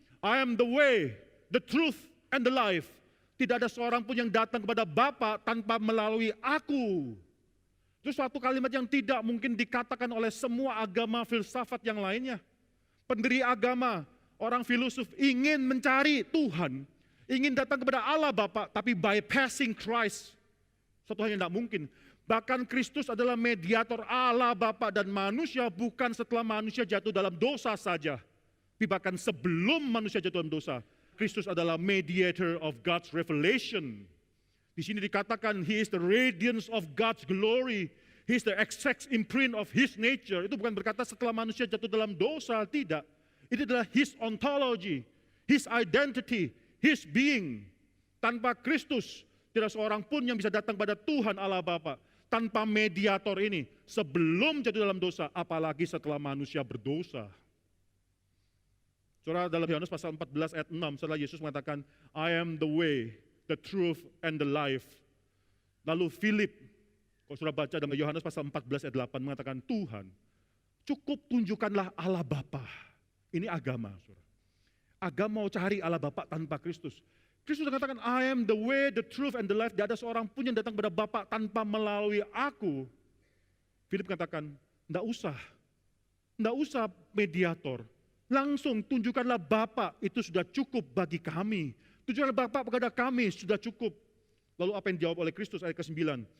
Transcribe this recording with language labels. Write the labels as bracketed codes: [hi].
[en] I am the way, the truth, and the life. [id] Tidak ada seorang pun yang datang kepada Bapa tanpa melalui aku. Itu suatu kalimat yang tidak mungkin dikatakan oleh semua agama filsafat yang lainnya. Pendiri agama, orang filosof ingin mencari Tuhan, ingin datang kepada Allah Bapa, tapi [en] bypassing Christ. [id] Suatu hal yang tidak mungkin. Bahkan Kristus adalah mediator Allah Bapa dan manusia, bukan setelah manusia jatuh dalam dosa saja. Tapi bahkan sebelum manusia jatuh dalam dosa, Kristus adalah [en] mediator of God's revelation. [id] Di sini dikatakan [en] He is the radiance of God's glory. He is the exact imprint of His nature. [id] Itu bukan berkata setelah manusia jatuh dalam dosa, tidak. Itu adalah [en] His ontology, His identity, His being. [id] Tanpa Kristus, tidak seorang pun yang bisa datang pada Tuhan Allah Bapa. Tanpa mediator ini, sebelum jatuh dalam dosa, apalagi setelah manusia berdosa. Saudara, dalam Yohanes pasal 14 ayat 6, setelah Yesus mengatakan, [en] I am the way, the truth, and the life. [id] Lalu Philip, kalau saudara baca dalam Yohanes pasal 14 ayat 8, mengatakan, Tuhan, cukup tunjukkanlah Allah Bapa. Ini agama, saudara. Agama mau cari Allah Bapa tanpa Kristus. Kristus mengatakan, [en] I am the way, the truth, and the life. [id] Tidak ada seorang pun yang datang kepada Bapa tanpa melalui aku. Philip mengatakan, tidak usah mediator. Langsung tunjukkanlah Bapa, itu sudah cukup bagi kami. Tunjukkanlah Bapa kepada kami, sudah cukup. Lalu apa yang dijawab oleh Kristus ayat ke-9?